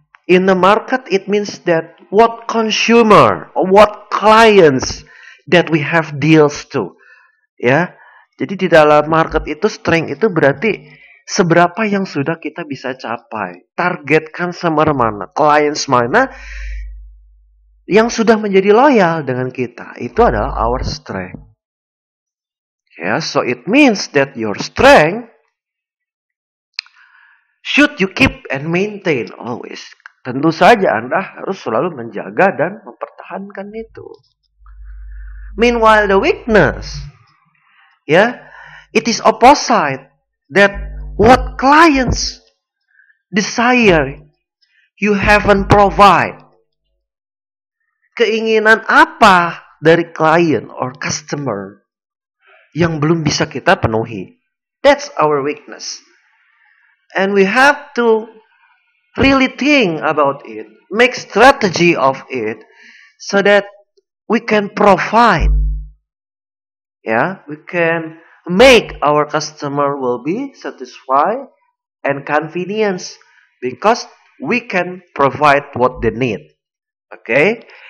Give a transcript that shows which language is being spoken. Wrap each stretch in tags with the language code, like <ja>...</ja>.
<en>In the market, it means that what consumer or what clients that we have deals to, ya.</en> <id>Jadi di dalam market itu strength itu berarti seberapa yang sudah kita bisa capai, targetkan sama mana, clients mana yang sudah menjadi loyal dengan kita. Itu adalah</id> <en>our strength. Ya, so it means that your strength should you keep and maintain always.</en> <id>Tentu saja Anda harus selalu menjaga dan mempertahankan itu.</id> <en>Meanwhile the weakness, ya, it is opposite that what clients desire you haven't provide.</en> <id>Keinginan apa dari klien or customer yang belum bisa kita penuhi.</id> <en>That's our weakness. And we have to really think about it, make strategy of it, so that we can provide. Yeah, we can make our customer will be satisfied and convenience because we can provide what they need. Okay.</en>